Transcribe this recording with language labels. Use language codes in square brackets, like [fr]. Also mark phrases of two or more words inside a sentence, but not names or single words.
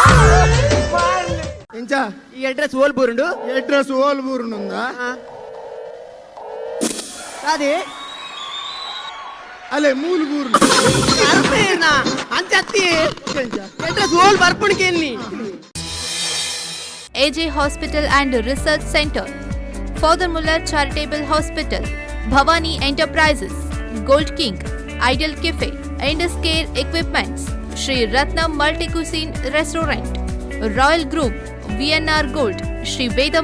[tcy] ಎಂಚ ಈ ಅಡ್ರೆಸ್ ಓಲ್ಬೂರುಂಡು ಅದೇ ಅಲ್ಲೇ ಮೂಲ ಬೂರು ಅಂಚತ್ತಿ ಅಡ್ರೆಸ್ ಓಲ್ ಬರ್ಪುಣಿಕೆಯಲ್ಲಿ AJ Hospital and Research Center, Father Muller Charitable Hospital, Bhavani Enterprises, Gold King, Ideal Cafe, Indus Care Equipments, Sri Ratnam Multi-Cuisine Restaurant, Royal Group, VNR Gold, Sri Vedam